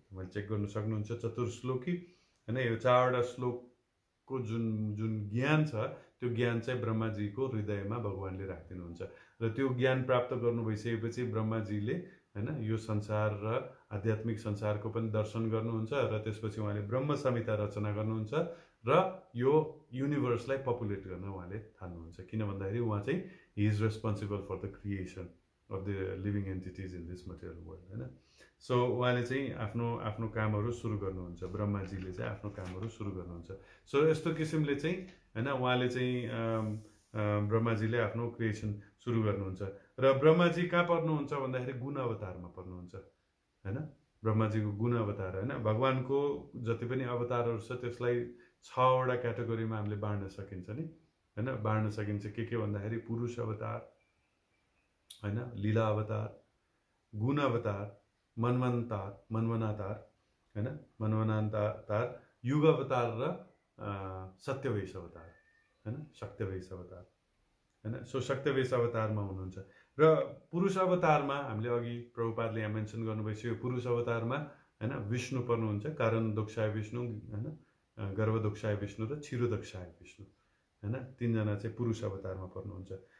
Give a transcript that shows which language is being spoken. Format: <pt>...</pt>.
<ne>मैले चेक गर्नु सक्नुहुन्छ चतुर्श्लोकी हैन। यो 4वटा श्लोकको जुन ज्ञान छ त्यो ज्ञान चाहिँ ब्रह्माजीको हृदयमा भगवानले राखिदिनुहुन्छ। र त्यो ज्ञान प्राप्त गर्नु भइसकेपछि ब्रह्माजीले हैन यो संसार र आध्यात्मिक संसारको पनि दर्शन गर्नुहुन्छ। र त्यसपछि उहाँले ब्रह्म संहिता रचना गर्नुहुन्छ र यो युनिभर्सलाई पपुलेट गर्न उहाँले थाल्नुहुन्छ। किन भन्दाखेरि उहाँ चाहिँ</ne> <en>He is responsible for the creation of the living entities in this material world हैन।</en> <ne>सो उहाँले चाहिँ आफ्नो कामहरू सुरु गर्नुहुन्छ, ब्रह्माजीले चाहिँ आफ्नो कामहरू सुरु गर्नुहुन्छ। सो यस्तो किसिमले चाहिँ हैन उहाँले चाहिँ ब्रह्माजीले आफ्नो क्रिएसन सुरु गर्नुहुन्छ। र ब्रह्माजी कहाँ पर्नुहुन्छ भन्दाखेरि गुण अवतारमा पर्नुहुन्छ हैन। ब्रह्माजीको गुण अवतार हैन। भगवानको जति पनि अवतारहरू छ त्यसलाई 6वटा क्याटेगोरीमा हामीले बाँड्न सकिन्छ नि हैन। बाँड्न सकिन्छ के भन्दाखेरि पुरुष अवतार हैन, लीला अवतार, गुण अवतार, मनवनातार हैन, मनवनातार, युग अवतार र सत्यवेश अवतार हैन, शक्तिवेश अवतार हैन। सो शक्तिवेश अवतारमा हुनुहुन्छ। र पुरुष अवतारमा हामीले अघि प्रभुपादले यहाँ मेन्सन गर्नुभएको पुरुष अवतारमा हैन विष्णु पर्नुहुन्छ, कारणदोक्षाय विष्णु हैन, गर्भदोक्षाय विष्णु र क्षीरोदक्षाय विष्णु हैन। 3 जना चाहिँ पुरुष अवतारमा पर्नुहुन्छ।</ne>